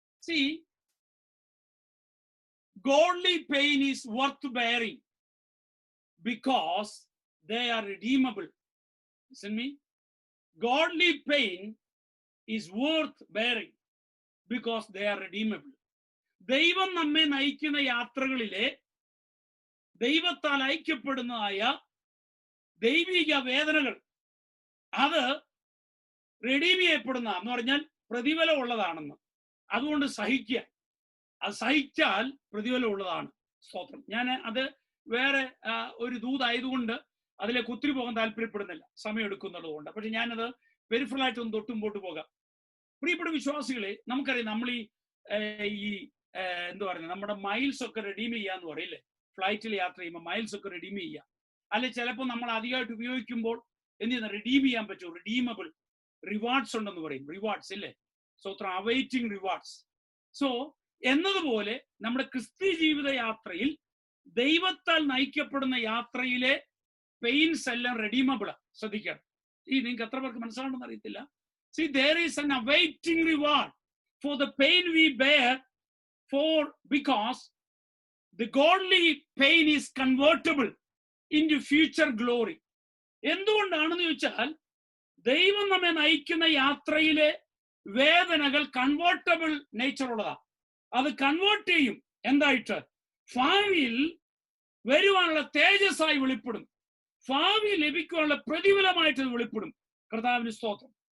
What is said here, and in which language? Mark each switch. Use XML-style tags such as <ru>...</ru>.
<en>See, godly pain is worth bearing because they are redeemable. Listen me. Godly pain is worth bearing because they are redeemable.</en> <ml>ദൈവം നമ്മെ നയിക്കുന്ന യാത്രകളിലെ ദൈവത്താൽ ഐക്യപ്പെടുന്നതായ ദൈവിക വേദനകൾ അത് റെഡീം ചെയ്യപ്പെടുന്ന എന്ന് പറഞ്ഞാൽ പ്രതിഫലം ഉള്ളതാണെന്ന്. അതുകൊണ്ട് സഹിക്കുക, അത് സഹിച്ചാൽ പ്രതിഫലം ഉള്ളതാണ്. സ്തോത്രം. ഞാൻ അത് വേറെ ഒരു ദൂതായതുകൊണ്ട് അതിലേക്ക് ഒത്തിരി പോകാൻ താല്പര്യപ്പെടുന്നില്ല, സമയം എടുക്കുന്നുള്ളത് കൊണ്ട്. പക്ഷെ ഞാനത് പെരിഫറലായിട്ട് ഒന്ന് തൊട്ടുമ്പോട്ട് പോകാം. പ്രിയപ്പെട്ട വിശ്വാസികളെ, നമുക്കറിയാം നമ്മൾ ഈ എന്താ പറയുന്നത്, നമ്മുടെ മൈൽസ് ഒക്കെ റെഡീം ചെയ്യാന്ന് പറയില്ലേ, ഫ്ലൈറ്റിൽ യാത്ര ചെയ്യുമ്പോൾ മൈൽസ് ഒക്കെ റെഡീം ചെയ്യുക. അല്ലെ ചിലപ്പോൾ നമ്മൾ അധികമായിട്ട് ഉപയോഗിക്കുമ്പോൾ എന്ത് ചെയ്യുന്ന റെഡീം ചെയ്യാൻ പറ്റുമോ, റിഡീമബിൾ റിവാർഡ്സ് ഉണ്ടെന്ന് പറയും. റിവാർഡ്സ് ഇല്ലേ, സ്വത്രം</ml> <en>Awaiting rewards.</en> <ml>സോ എന്നതുപോലെ നമ്മുടെ ക്രിസ്തീയ ജീവിത യാത്രയിൽ ദൈവത്താൽ നയിക്കപ്പെടുന്ന യാത്രയിലെ പെയിൻസ് എല്ലാം റെഡീമബിളാ. ശ്രദ്ധിക്കണം. നിങ്ങൾക്ക് എത്ര പേർക്ക് മനസ്സിലാണെന്ന് അറിയത്തില്ല.</ml> <en>See, there is an awaiting reward for the pain we bear, because the godly pain is convertible into future glory.</en> <ml>എന്തുകൊണ്ടാണെന്ന് ചോദിച്ചാൽ ദൈവം നമ്മെ നയിക്കുന്ന യാത്രയിലെ വേദനകൾ കൺവേർട്ടബിൾ നേച്ചർ ഉള്ളതാണ്. അത് കൺവേർട്ട് ചെയ്യും എന്തായിട്ട്, ഭാവിയിൽ വരുവാനുള്ള തേജസ്സായി വെളിപ്പെടും, ഭാവി ലഭിക്കാനുള്ള പ്രതിഫലമായിട്ട് വെളിപ്പെടും. കർത്താവിന് സ്തോത്രം.</ml>